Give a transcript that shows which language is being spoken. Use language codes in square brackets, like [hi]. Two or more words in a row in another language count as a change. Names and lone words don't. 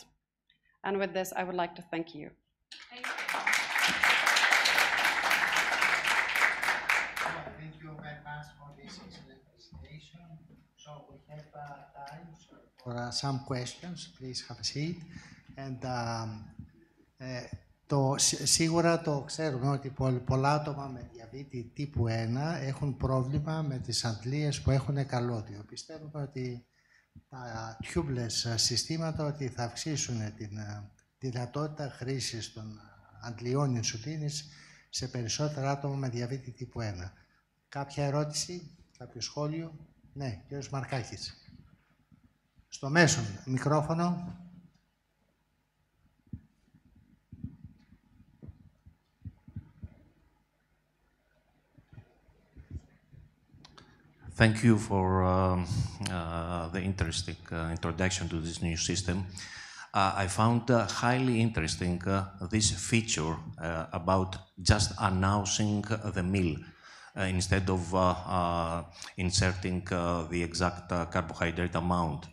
[en] And with this, I would like to thank you. Thank you very much for this excellent presentation. So we have time for some questions. Please have a seat. [el] And σίγουρα το ξέρουμε ότι πολλά άτομα με διαβήτη τύπου 1 έχουν πρόβλημα με τις αντλίες που έχουν καλώδιο. Πιστεύουμε ότι τα tubeless συστήματα ότι θα αυξήσουν την δυνατότητα χρήσης των αντλιών ινσουλίνης σε περισσότερα άτομα με διαβήτη τύπου 1. Κάποια ερώτηση, κάποιο σχόλιο? Ναι, κύριος Μαρκάκης. Στο μέσον, μικρόφωνο. [en] Thank you for the interesting introduction to this new system. I found highly interesting this feature about just announcing the meal instead of inserting the exact carbohydrate amount.